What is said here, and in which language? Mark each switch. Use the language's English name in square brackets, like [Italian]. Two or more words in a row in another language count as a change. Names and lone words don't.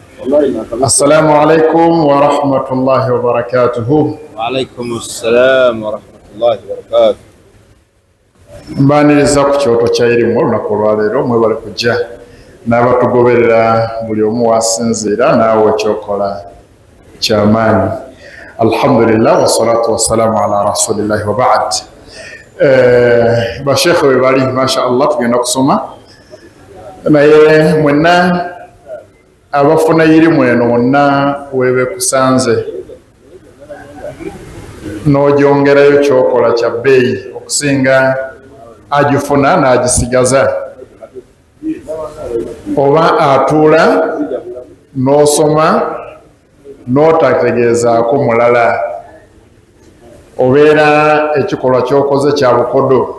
[Arabic] السلام عليكم ورحمة الله وبركاته. وعليكم السلام ورحمة الله وبركاته. [Ganda] mbaniriza ku kyoto kya irimu olunaku olwaleero mwebale kujja n'abatugoberera buli omu wasinziira naawe ekyokola kyamaanyi. [Arabic] الحمد لله والصلاة والسلام على رسول الله وبعد. [Ganda] Bashekhe we bali [Arabic] ما شاء الله [Ganda] tugenda kusoma naye mwenna abafuna irimu eno wonna weebe kusanze n'ogyongerayo kyokola kya bbeeyi okusinga agifuna n'agisigaza, oba atuula n'osoma n'otategeezaako mulala, obeera ekikolwa ky'okoze kya bukodo.